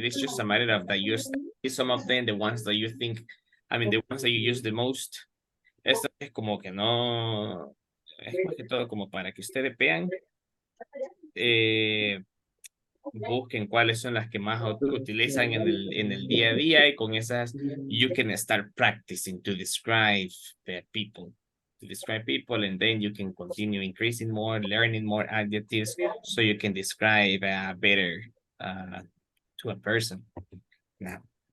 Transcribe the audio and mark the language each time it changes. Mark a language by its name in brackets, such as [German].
[English] It's just a matter of that you study some of them, the ones that you think, the ones that you use the most, [Spanish] Esto es como que no, es más que todo como para que ustedes vean, busquen cuáles son las que más utilizan en el día a día y con esas [English] you can start practicing to describe the people. To describe people and then you can continue increasing more, learning more adjectives so you can describe better to a person. Now.